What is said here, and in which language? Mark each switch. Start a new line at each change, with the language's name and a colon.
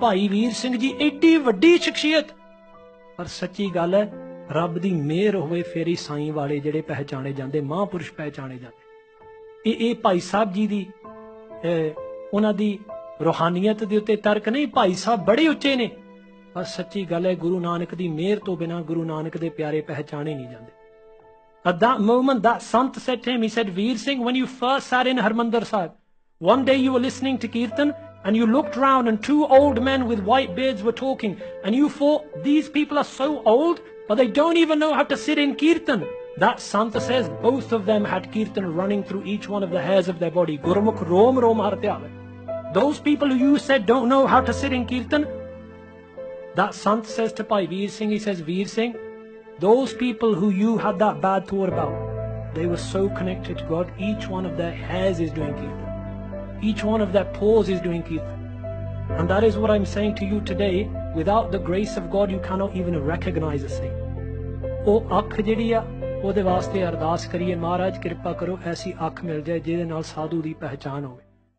Punjabi: ਭਾਈ ਵੀਰ ਸਿੰਘ ਜੀ ਏਡੀ ਵੱਡੀ ਸ਼ਖਸੀਅਤ, ਪਰ ਸੱਚੀ ਗੱਲ ਹੈ ਰੱਬ ਦੀ ਮਿਹਰ ਹੋਵੇ ਫੇਰ ਹੀ ਸਾਈਂ ਵਾਲੇ ਜਿਹੜੇ ਪਹਿਚਾਣੇ ਜਾਂਦੇ, ਮਹਾਂਪੁਰਸ਼ ਪਹਿਚਾਣੇ ਜਾਂਦੇ। ਇਹ ਭਾਈ ਸਾਹਿਬ ਜੀ ਦੀ ਉਹਨਾਂ ਦੀ ਰੂਹਾਨੀਅਤ ਦੇ ਉੱਤੇ ਤਰਕ ਨਹੀਂ। ਭਾਈ ਸਾਹਿਬ ਬੜੇ ਉੱਚੇ ਨੇ, ਪਰ ਸੱਚੀ ਗੱਲ ਹੈ ਗੁਰੂ ਨਾਨਕ ਦੀ ਮਿਹਰ ਤੋਂ ਬਿਨਾਂ ਗੁਰੂ ਨਾਨਕ ਦੇ ਪਿਆਰੇ ਪਹਿਚਾਣੇ ਨਹੀਂ ਜਾਂਦੇ।
English: At that moment, that Sant said to him, he said, Veer Singh, when you first sat in Harmandir Sahib, one day you were listening to Kirtan and you looked round and two old men with white beards were talking and you thought, these people are so old, but they don't even know how to sit in Kirtan. That Sant says both of them had Kirtan running through each one of the hairs of their body.
Punjabi: Gurmukh rom rom har pyave.
English: Those people who you said don't know how to sit in Kirtan, that Sant says to Bhai Veer Singh, he says, Veer Singh, those people who you had that bad thought about, they were so connected to God. Each one of their hairs is doing Kirtan. Each one of their pores is doing Kirtan. And that is what I'm saying to you today. Without the grace of God, you cannot even recognize a saint.
Punjabi: ਉਹ ਅੱਖ ਜਿਹੜੀ ਆ ਉਹਦੇ ਵਾਸਤੇ ਅਰਦਾਸ ਕਰੀਏ, ਮਹਾਰਾਜ ਕਿਰਪਾ ਕਰੋ ਐਸੀ ਅੱਖ ਮਿਲ ਜਾਏ ਜਿਹਦੇ ਨਾਲ ਸਾਧੂ ਦੀ ਪਹਿਚਾਨ ਹੋਵੇ।